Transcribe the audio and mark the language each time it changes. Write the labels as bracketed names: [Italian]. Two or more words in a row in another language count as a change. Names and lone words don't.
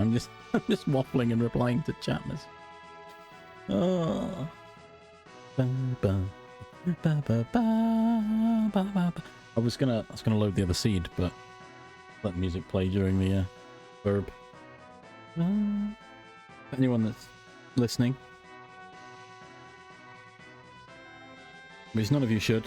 [English] I'm just waffling and replying to chat messages. Oh. Ba, ba, ba, ba, ba, ba. I was gonna load the other seed, but let music play during the verb. Anyone that's listening, which none of you should.